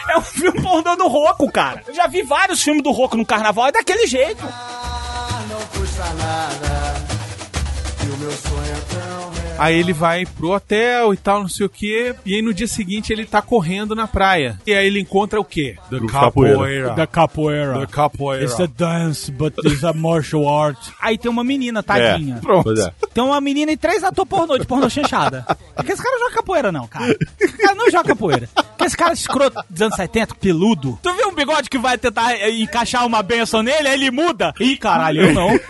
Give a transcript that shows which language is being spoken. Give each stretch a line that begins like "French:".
Portuguese: É um filme pornô do Rocco, cara. Eu já vi vários filmes do Rocco no carnaval. É daquele jeito. Ah, não custa nada. E o meu sonho é tão... Aí ele vai pro hotel e tal, não sei o quê. E aí no dia seguinte ele tá correndo na praia. E aí ele encontra o quê?
English: The capoeira. The capoeira. The capoeira. It's a dance, but it's a martial art.
Portuguese: Aí tem uma menina, tadinha. É, pronto. Tem uma menina e três atores pornô, de pornô chanchada. Porque esse cara não joga capoeira não, cara. Ele não joga capoeira. Porque esse cara escroto dos anos 70, peludo. Tu viu um bigode que vai tentar encaixar uma benção nele, aí ele muda. Ih, caralho, eu não.